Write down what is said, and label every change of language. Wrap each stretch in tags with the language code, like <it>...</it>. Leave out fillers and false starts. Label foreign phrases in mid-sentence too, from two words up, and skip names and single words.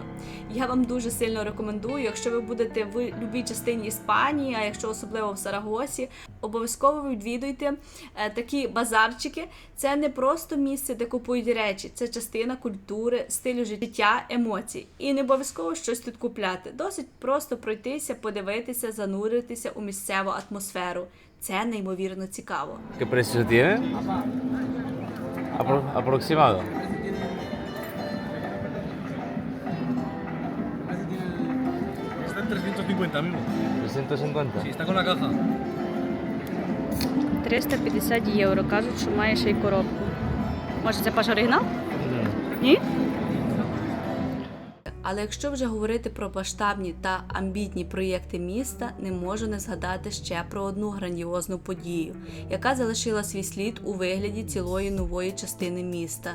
<uk>Я вам дуже сильно рекомендую, якщо ви будете в будь-якій частині Іспанії, а якщо особливо в Сарагосі, обов'язково відвідуйте такі базарчики. Це не просто місце, де купують речі, це частина культури, стилю життя, емоцій. І не обов'язково щось тут купляти. Досить просто пройтися, подивитися, зануритися у місцеву атмосферу. Це неймовірно цікаво.</uk> <es>¿Qué precio tiene? Aproximado. Está en 350 mismo. 350. Sí, está con la caja.</es> <uk>350 євро. Кажуть, що має ще й коробку. Може, це ваш оригінал? Ні? Але якщо вже говорити про масштабні та амбітні проєкти міста, не можу не згадати ще про одну грандіозну подію, яка залишила свій слід у вигляді цілої нової частини міста.</uk>